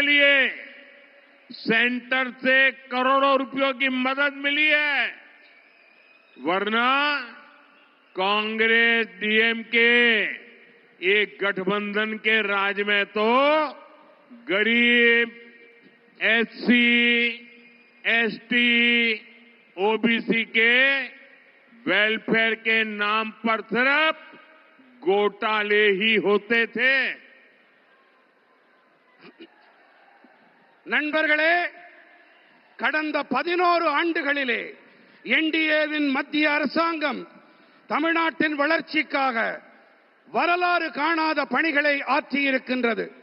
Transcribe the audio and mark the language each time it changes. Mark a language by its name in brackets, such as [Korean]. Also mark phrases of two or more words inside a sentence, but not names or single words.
[Hindi] लिए सेंटर से करोड़ों रुपयों की मदद मिली है, वरना कांग्रेस डीएमके एक गठबंधन के राज में तो गरीब, एससी, एसटी, ओबीसी के वेलफेयर के नाम पर सिर्फ घोटाले ही होते थे। [Tamil] நண்பர்களே, கடந்த 11 ஆண்டுகளிலே என்டிஏவின் மத்திய அரசாங்கம் தமிழ்நாட்டின் வளர்ச்சிக்காக வரலாறு காணாத பணிகளை ஆற்றியிருக்கின்றது.